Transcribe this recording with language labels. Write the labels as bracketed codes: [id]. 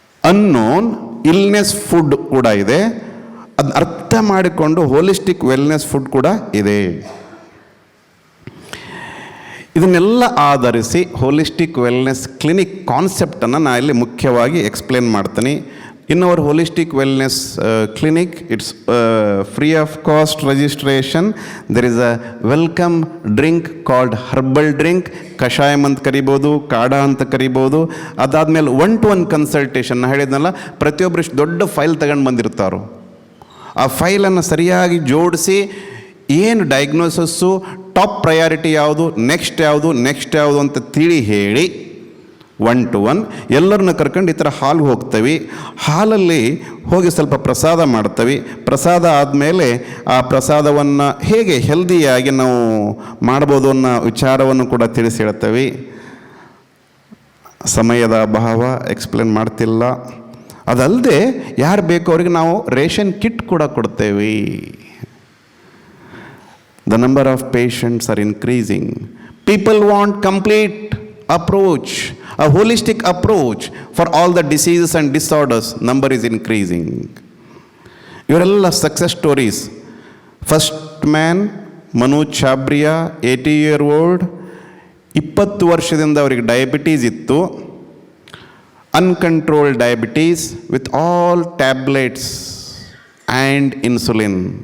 [kn] Unknown illness food ಕೂಡ ಇದೆ, ಅದನ್ನ ಅರ್ಥ ಮಾಡಿಕೊಂಡು ಹೋಲಿಸ್ಟಿಕ್ ವೆಲ್ನೆಸ್ ಫುಡ್ ಕೂಡ ಇದೆ. ಇದನ್ನೆಲ್ಲ ಆಧರಿಸಿ ಹೋಲಿಸ್ಟಿಕ್ ವೆಲ್ನೆಸ್ ಕ್ಲಿನಿಕ್ ಕಾನ್ಸೆಪ್ಟನ್ನು ನಾನು ಇಲ್ಲಿ ಮುಖ್ಯವಾಗಿ ಎಕ್ಸ್ಪ್ಲೇನ್ ಮಾಡ್ತೀನಿ. [en] In our holistic wellness clinic, it's free of cost registration. There is a welcome drink called herbal drink. [kn] ಕಷಾಯಂ ಅಂತ ಕರಿಬೋದು, ಕಾಢ ಅಂತ ಕರಿಬೋದು. ಅದಾದಮೇಲೆ 1-to-1 ಕನ್ಸಲ್ಟೇಷನ್. ನಾನು ಹೇಳಿದ್ನಲ್ಲ, ಪ್ರತಿಯೊಬ್ಬರು ಇಷ್ಟು ದೊಡ್ಡ ಫೈಲ್ ತಗೊಂಡು ಬಂದಿರ್ತಾರೋ, ಆ ಫೈಲನ್ನು ಸರಿಯಾಗಿ ಜೋಡಿಸಿ ಏನು ಡಯಾಗ್ನೋಸಿಸ್ಸು, ಟಾಪ್ ಪ್ರಯಾರಿಟಿ ಯಾವುದು, ನೆಕ್ಸ್ಟ್ ಯಾವುದು ಅಂತ ತಿಳಿ ಹೇಳಿ 1 to 1 ಎಲ್ಲರನ್ನ ಕರ್ಕೊಂಡು ಈ ಥರ ಹಾಲ್ಗೆ ಹೋಗ್ತೀವಿ. ಹಾಲಲ್ಲಿ ಹೋಗಿ ಸ್ವಲ್ಪ ಪ್ರಸಾದ ಮಾಡ್ತೀವಿ. ಪ್ರಸಾದ ಆದಮೇಲೆ ಆ ಪ್ರಸಾದವನ್ನು ಹೇಗೆ ಹೆಲ್ದಿಯಾಗಿ ನಾವು ಮಾಡ್ಬೋದು ಅನ್ನೋ ವಿಚಾರವನ್ನು ಕೂಡ ತಿಳಿಸಿ ಹೇಳ್ತೀವಿ. ಸಮಯದ ಅಭಾವ ಎಕ್ಸ್ಪ್ಲೇನ್ ಮಾಡ್ತಿಲ್ಲ. ಅದಲ್ಲದೆ ಯಾರು ಬೇಕೋ ಅವ್ರಿಗೆ ನಾವು ರೇಷನ್ ಕಿಟ್ ಕೂಡ ಕೊಡ್ತೇವೆ. [en] The number of patients are increasing. People want complete approach, a holistic approach for all the diseases and disorders. Number is increasing. [kn] ಇವರೆಲ್ಲ success stories. First man Manoj ಛಾಬ್ರಿಯಾ, 80-year-old, 20 ವರ್ಷದಿಂದ ಅವರಿಗೆ ಡಯಾಬಿಟೀಸ್ ಇತ್ತು. [en] Uncontrolled diabetes with all tablets and insulin.